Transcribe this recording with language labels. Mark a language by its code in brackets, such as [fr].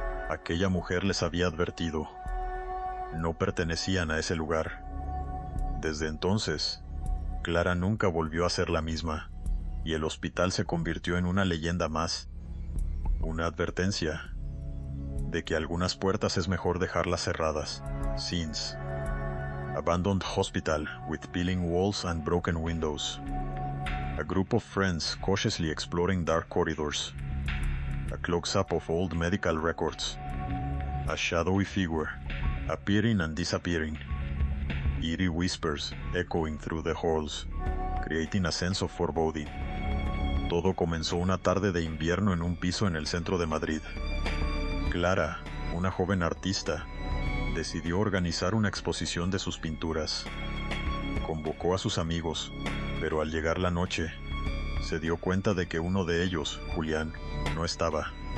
[es] Aquella mujer les había advertido. No pertenecían a ese lugar. Desde entonces, Clara nunca volvió a ser la misma, y el hospital se convirtió en una leyenda más. Una advertencia de que algunas puertas es mejor dejarlas cerradas. [en] Scenes. Abandoned hospital with peeling walls and broken windows. A group of friends cautiously exploring dark corridors. A close-up of old medical records. A shadowy figure, appearing and disappearing. Eerie whispers echoing through the halls, creating a sense of foreboding. [es] Todo comenzó una tarde de invierno en un piso en el centro de Madrid. Clara, una joven artista, decidió organizar una exposición de sus pinturas. Convocó a sus amigos, pero al llegar la noche, se dio cuenta de que uno de ellos, Julián, no estaba.